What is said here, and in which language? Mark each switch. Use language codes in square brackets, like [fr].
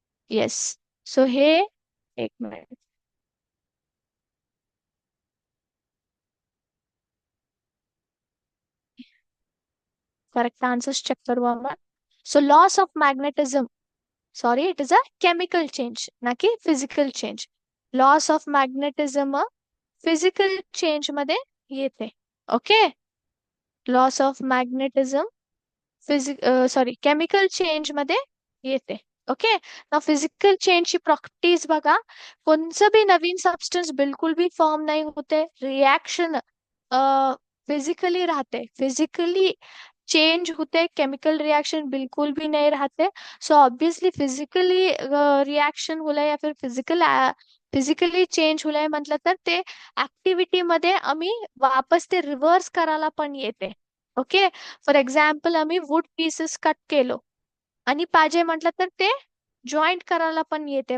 [mr] Yes. So हे एक minute. Correct answers check करू आपण. So loss of magnetism. [en] Sorry, it is a chemical change ना की physical change. [mr] Loss of magnetism physical change मध्ये येते. Okay. Loss of magnetism sorry chemical change मध्ये येते. ओके. ना फिजिकल चेंजची प्रॉपर्टीज बघा. कोणचं बी नवीन सबस्टन्स बिलकुल भी फॉर्म नाही होते. रिॲक्शन फिजिकली राहते. फिजिकली चेंज होते. [hi] केमिकल रिएक्शन बिल्कुल भी नहीं रहते. [mr] सो ऑब्वियसली फिजिकली रिएक्शन होलंय या फिर फिजिकली चेंज होलंय म्हटलं तर ते ऍक्टिव्हिटी मध्ये आम्ही वापस ते रिव्हर्स करायला पण येते. ओके. फॉर एक्झाम्पल आम्ही वुड पीसेस कट केलो आणि पाहिजे म्हटलं तर ते जॉईंट करायला पण येते.